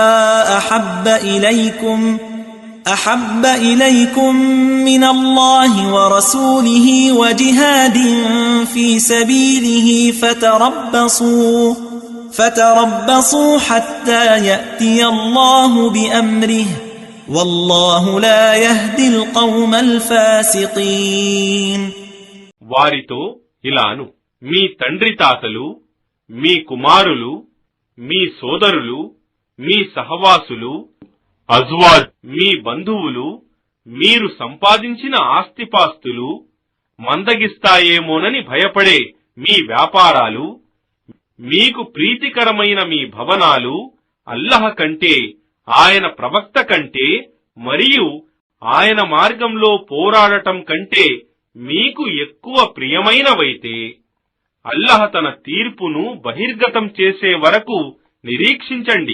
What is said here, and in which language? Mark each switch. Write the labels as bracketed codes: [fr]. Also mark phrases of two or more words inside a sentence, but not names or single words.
[ar] أحب إليكم من الله ورسوله وجهاد في سبيله فتربصوا حتى يأتي الله بأمره والله لا يهدي القوم الفاسقين. [te] వారితో ఇలాను, మీ తండ్రి తాతలు, మీ కుమారులు, మీ సోదరులు, మీ సహవాసులు, అజ్వాజ్, మీ బంధువులు, మీరు సంపాదించిన ఆస్తిపాస్తులు, మందగిస్తాయేమోనని భయపడే మీ వ్యాపారాలు, మీకు ప్రీతికరమైన మీ భవనాలు అల్లహ కంటే, ఆయన ప్రవక్త కంటే మరియు ఆయన మార్గంలో పోరాడటం కంటే మీకు ఎక్కువ ప్రియమైనవైతే అల్లహ తన తీర్పును బహిర్గతం చేసే వరకు నిరీక్షించండి.